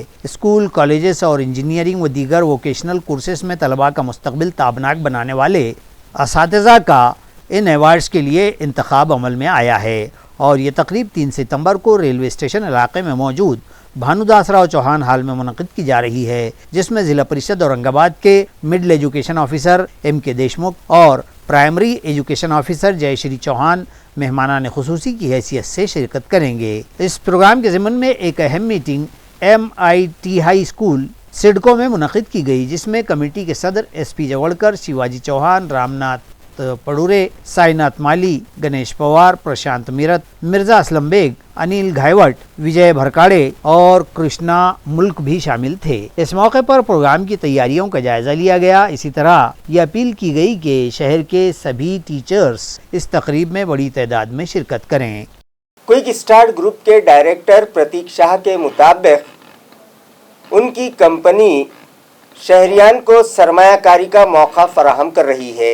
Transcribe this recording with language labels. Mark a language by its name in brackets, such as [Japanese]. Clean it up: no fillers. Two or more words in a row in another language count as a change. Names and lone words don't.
[Urdu] اسکول، کالجز اور انجینئرنگ و دیگر [English] vocational courses [Urdu] میں طلباء کا مستقبل تابناک بنانے والے اساتذہ کا ان ایوارڈز کے لیے انتخاب عمل میں آیا ہے اور یہ تقریب 3 ستمبر کو ریلوے اسٹیشن علاقے میں موجود بھانو داس راؤ چوہان ہال میں منعقد کی جا رہی ہے، جس میں ضلع پریشد اورنگ آباد کے [English] middle education officer [Urdu] ایم کے دیشمکھ اور [English] primary education officer [Urdu] جے شری چوہان مہمانان خصوصی کی حیثیت سے شرکت کریں گے۔ اس پروگرام کے ضمن میں ایک اہم میٹنگ MIT ہائی اسکول سڈکو میں منعقد کی گئی، جس میں کمیٹی کے صدر SP جوڑکر، شیواجی چوہان، رام ناتھ پڑورے، سائی ناتھ مالی، گنیش پوار، پرشانت میرت، مرزا اسلم بیگ، انیل گھائیوٹ، وجے بھرکاڑے اور کرشنا ملک بھی شامل تھے۔ اس موقع پر پروگرام کی تیاریوں کا جائزہ لیا گیا۔ اسی طرح یہ اپیل کی گئی کہ شہر کے سبھی ٹیچرز اس تقریب میں بڑی تعداد میں شرکت کریں۔ کوئک اسٹارٹ گروپ کے ڈائریکٹر پرتیک شاہ کے مطابق ان کی کمپنی شہریان کو سرمایہ کاری کا موقع فراہم کر رہی ہے۔